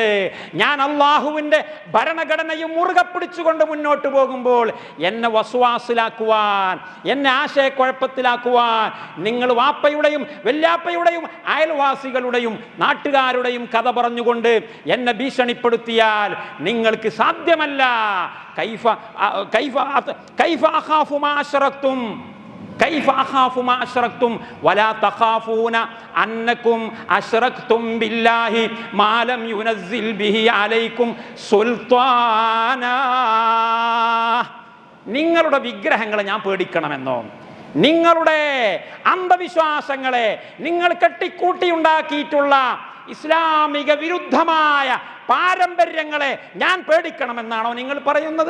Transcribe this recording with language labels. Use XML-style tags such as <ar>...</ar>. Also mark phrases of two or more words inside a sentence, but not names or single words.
<ml>ഞാൻ അല്ലാഹുവിൻ്റെ ഭരണഘടനയും മുറുകെ പിടിച്ചുകൊണ്ട് മുന്നോട്ട് പോകുമ്പോൾ എന്നെ വസ്വാസിലാക്കുവാൻ, എന്നെ ആശയക്കുഴപ്പത്തിലാക്കുവാൻ നിങ്ങൾ വാപ്പയുടെയും വല്യാപ്പയുടെയും അയൽവാസികളുടെയും നാട്ടുകാരുടെയും കഥ പറഞ്ഞുകൊണ്ട് എന്നെ ഭീഷണിപ്പെടുത്തിയാൽ നിങ്ങൾക്ക് സാധ്യമല്ല.</ml> <ar>كيف أخاف ما أشركتم كيف أخاف ما أشركتم ولا تخافون أنكم أشركتم بالله ما لم ينزل به عليكم سلطانا.</ar> <ml>നിങ്ങളുടെ വിഗ്രഹങ്ങളെ ഞാൻ പേടിക്കണമെന്നോ? നിങ്ങളുടെ അന്ധവിശ്വാസങ്ങളെ, നിങ്ങൾ കെട്ടിക്കൂട്ടിയുണ്ടാക്കിയിട്ടുള്ള ഇസ്ലാമിക വിരുദ്ധമായ പാരമ്പര്യങ്ങളെ ഞാൻ പേടിക്കണമെന്നാണോ നിങ്ങൾ പറയുന്നത്?</ml>